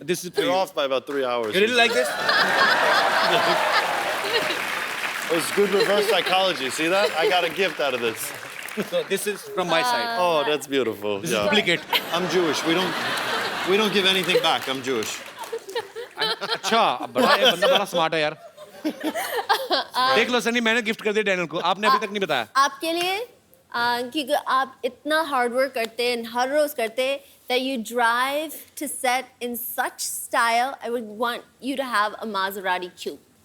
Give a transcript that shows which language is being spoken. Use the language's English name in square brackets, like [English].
[English] This is for You're you. off by about 3 hours. You really like this? It was good reverse psychology. See that? I got a gift out of this. So this is from my side. Oh, that's beautiful. This is duplicate. I'm Jewish. We don't give anything back. I'm Jewish. [Hindi] अच्छा, बड़ा ये बंदा बड़ा smart है यार। देख लो सनी, मैंने gift कर दिया डैनियल को, आपने अभी तक नहीं बताया। आपके लिए क्योंकि आप इतना हार्ड वर्क करते हैं, हर रोज करते हैं, [English] that you drive to set in such style. I would want you to have a Maserati coupe.